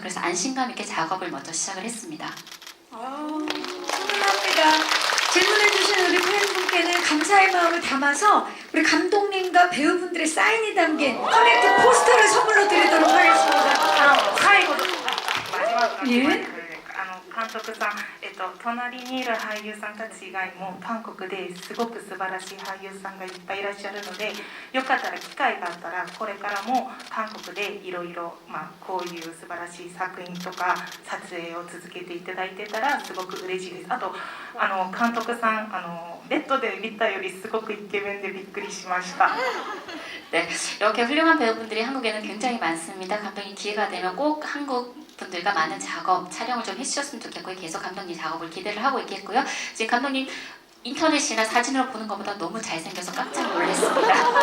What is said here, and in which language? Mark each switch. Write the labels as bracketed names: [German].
[Korean] 그래서 안심감 있게 작업을 먼저 시작을 했습니다. 훈훈합니다. 질문해주신 우리 팬분께는 감사의 마음을 담아서 우리 감독님과 배우분들의 사인이 담긴 커넥트 포스터를 선물로 드리도록 하겠습니다. [Japanese] 最後のマジマえ監督さん、隣にいる俳優さんたち以外も韓国ですごく素晴らしい俳優さんがいっぱいいらっしゃるので、よかったら機会があったらこれからも韓国でいろいろこういう素晴らしい作品とか撮影を続けていただいてたらすごく嬉しいです。あと監督さんネットで見たよりすごくイケメンでびっくりしました。 [Korean] 네, 이렇게 훌륭한 배우분들이 한국에는 굉장히 많습니다. 감독님 기회가 되면 꼭 한국 분들과 많은 작업, 촬영을 좀 해주셨으면 좋겠고요. 계속 감독님 작업을 기대를 하고 있겠고요. 지금 감독님 인터넷이나 사진으로 보는 것보다 너무 잘생겨서 깜짝 놀랐습니다.